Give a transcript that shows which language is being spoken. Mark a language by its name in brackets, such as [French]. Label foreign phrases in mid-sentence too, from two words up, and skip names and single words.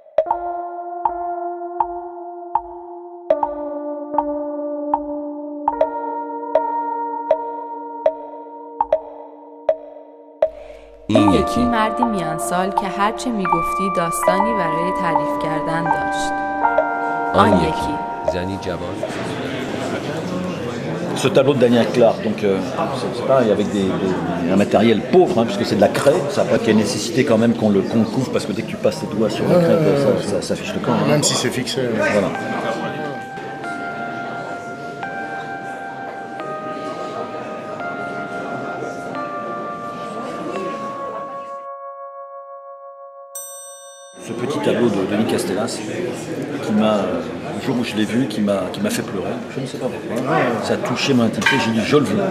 [Persian] این یکی مردی میانسال که هرچه میگفتی داستانی برای تعریف کردن داشت. آن یکی زنی جوان. [French] Ce tableau de Daniel Clark, donc c'est pareil avec un matériel pauvre, hein, puisque c'est de la craie, ça n'a pas qu'il y ait nécessité quand même qu'on le couvre, parce que dès que tu passes tes doigts sur la craie, ça fiche le camp. Hein. Même si c'est fixé. Voilà. Ce petit tableau de Denis Castellas, qui m'a, le jour où je l'ai vu, qui m'a fait pleurer, je ne sais pas pourquoi, ça a touché mon intimité, j'ai dit je le veux.